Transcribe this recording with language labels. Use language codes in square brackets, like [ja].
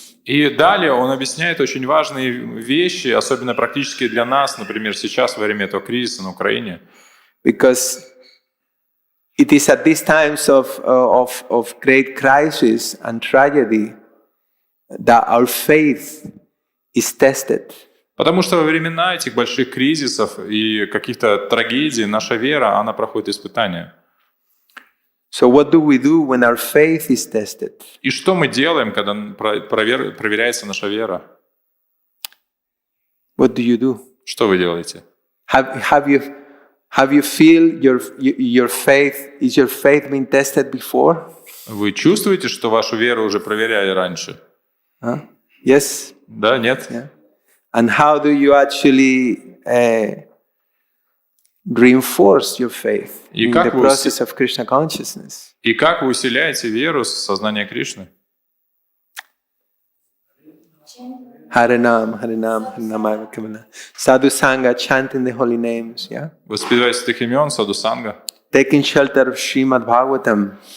[ru] И далее он объясняет очень важные вещи, особенно практические для нас, например, сейчас во время этого кризиса на Украине. [en] Because it is at these times of great crisis and tragedy that our faith is tested. [ru] Потому что во времена этих больших кризисов и каких-то трагедий наша вера, она проходит испытания. [en] So what do we do when our faith is tested? [ru] И что мы делаем, когда проверяется наша вера? [en] What do you do? [ru] Что вы делаете? [en] Have you feel your faith? Is your faith been tested before? [ru] Вы чувствуете, что вашу веру уже проверяли раньше? [en] Yes. [ru] Да, нет? [en] Yeah. And how do you actually reinforce your faith in the process of Krishna consciousness? [ru] И как вы усиляете веру с сознания Кришны? [en] Harinam, Harinam, Harinam, Harinam. Sadhu Sangha, chanting the holy names, yeah? [ru] Воспевать святых имен, саду санга. [en] Taking shelter of Shrimad-bhagavatam.